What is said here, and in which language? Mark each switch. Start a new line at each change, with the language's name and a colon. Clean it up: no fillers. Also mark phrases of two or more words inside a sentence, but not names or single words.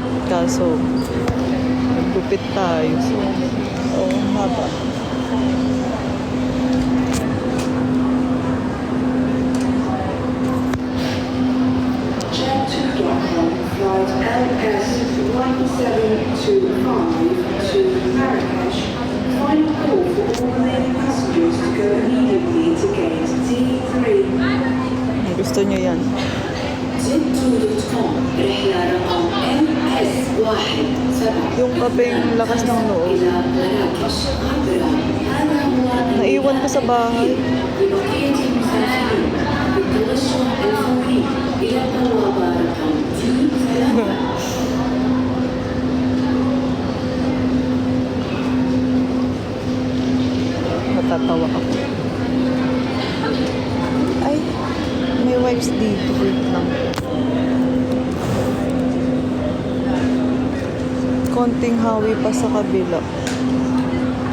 Filipino: Kaso, nagupit tayo. So, haba.
English: Check to Stockholm, flight LS1725 to Marrakesh. Final call for all remaining passengers to go immediately to gate D3.
Filipino: Gusto nyo yan?
English: Jet2.com,
Arabic: رحلة رقم MS17
Filipino: Yung kapeng lakas ng loob.
Arabic: إلى مراكش عبر هذا هو
Filipino: Naiwan ko sa bahay.
Arabic: لبقية المسافرين بالتوجه الفوري إلى بوابة رقم D3.
Filipino: Matatawa ako. Ay, may wipes dito. Wait lang. Konting hawi pa sa kabila.